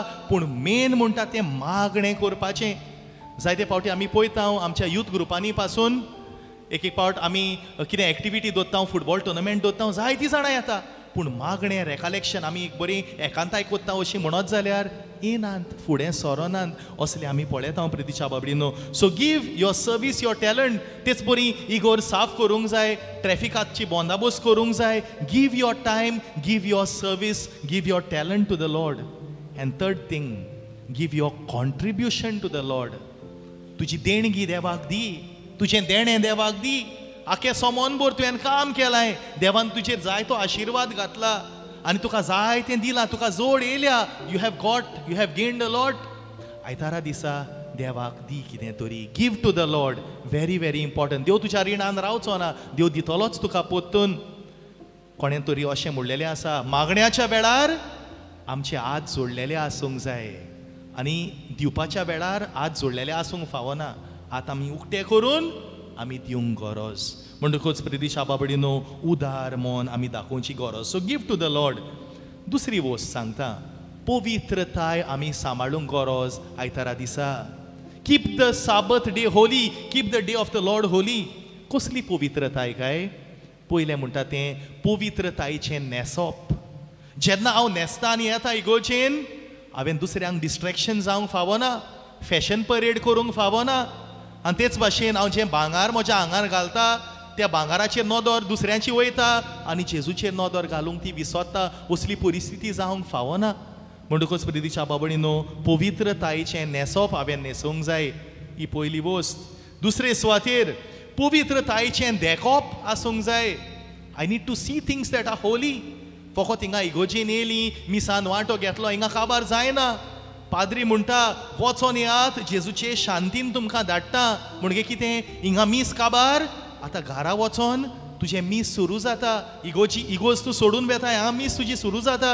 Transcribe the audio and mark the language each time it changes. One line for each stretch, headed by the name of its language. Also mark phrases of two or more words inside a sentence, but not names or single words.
Konkani: पूण मेन म्हणटा तें मागणें करपाचें. जायते फावटी आमी पळयता आमच्या यूथ ग्रुपांनी पासून एक फावट आमी कितें एक्टिविटी दवरता,
English: football tournament
Konkani: दवरता, जायतीं जाणां येता, पूण मागणें रेकलेक्शन आमी एक बरी एकांताय कोत्ता अशी म्हणत जाल्यार येनात, फुडें सरोनात. असले आमी पळयता प्रितीच्या बाबडीनो.
English: So give your service, your talent.
Konkani: तेच बरी इगोर साफ करूंक जाय, ट्रॅफिकाची बंदोबस्त करूंक जाय.
English: Give your time, give your service, give your talent to the Lord. And third thing, give your contribution to the Lord.
Konkani: तुजी देणगी देवाक दी, तुजें देणें देवाक दी. आखे सोमोनभर तुवें काम केलाय, देवान तुजेर जायतो आशिर्वाद घातला आनी तुका जाय तें दिलां, तुका जोड येयल्या.
English: You have gained a lot.
Konkani: आयतारा दिसा देवाक दी कितें तरी.
English: Give to the Lord. Very very important.
Konkani: देव तुज्या रिणान रावचो ना, देव दितलोच तुका पोत्तून. कोणें तरी अशें म्हणलेलें आसा, मागण्याच्या वेळार आमचे हात जोडलेले आसूंक जाय आनी दिवपाच्या वेळार हात जोडलेले आसूंक फावना. हात आमी उक्ते करून आमी दिवंक गरज. म्हणटकूच प्रितीच्या बाबडीनो उदार मन आमी दाखोवची गरज.
English: So give to the Lord.
Konkani: दुसरी वस्त सांगता, पवित्रताय आमी सांबाळूंक गरज आयतारा दिसा.
English: Keep the Sabbath day holy, Keep the day of the Lord holy.
Konkani: कसली पवित्रताय काय? पयलें म्हणटा तें पवित्रतायेचें न्हेसप. जेन्ना हांव न्हेसता आनी येता इगोर्जेन, हांवें दुसऱ्यांक डिस्ट्रॅक्शन जावंक फावना,
English: fashion parade
Konkani: करूंक फावना. आनी तेच भाशेन हांव जें भांगार म्हज्या आंगार घालता, त्या भांगाराचेर नदर दुसऱ्यांची वयता आनी जेजूचेर नदर घालूंक ती विसरता. असली परिस्थिती जावंक फावना. म्हणटकूच प्रितीच्या बाबडीनो पवित्रतायेचें न्हेसप हांवें न्हेसोवंक जाय, ही पयली वस्त. दुसरे सुवातेर पवित्रतायेचें देखप आसूंक जाय.
English: I need to see things that are holy.
Konkani: फकत हिंगा इगोजेन येयली, मिसान वांटो घेतलो, हिंगा काबार जायना. पाद्री म्हणटा वचोन येयात, जेजूचे शांतीन तुमकां धाडटा. म्हणजे कितें, हिंगा मीस काबार, आतां घरा वचोन तुजें मीस सुरू जाता. इगोज तूं सोडून वेता, हांगा मीस तुजी सुरू जाता.